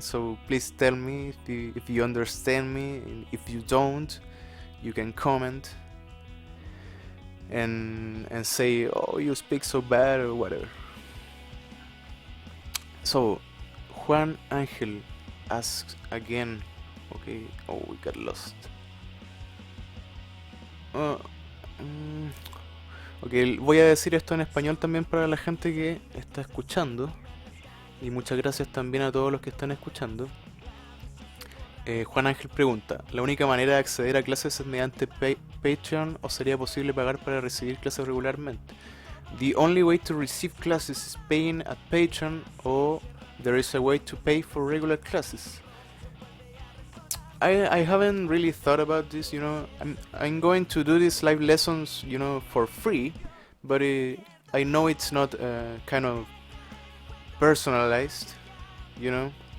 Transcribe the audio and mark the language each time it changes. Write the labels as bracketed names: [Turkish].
[English] So please tell me if you understand me. And if you don't, you can comment and say, "Oh, you speak so bad" or whatever. So Juan Angel asks again. Okay. Oh, we got lost. [Spanish] Uh, mm, ok, voy a decir esto en español también para la gente que está escuchando. Y muchas gracias también a todos los que están escuchando. Juan Ángel pregunta, ¿la única manera de acceder a clases es mediante Patreon o sería posible pagar para recibir clases regularmente? [English] The only way to receive classes is paying at Patreon, or there is a way to pay for regular classes. I haven't really thought about this, you know. I'm going to do these live lessons, you know, for free, but I know it's not kind of personalized, you know.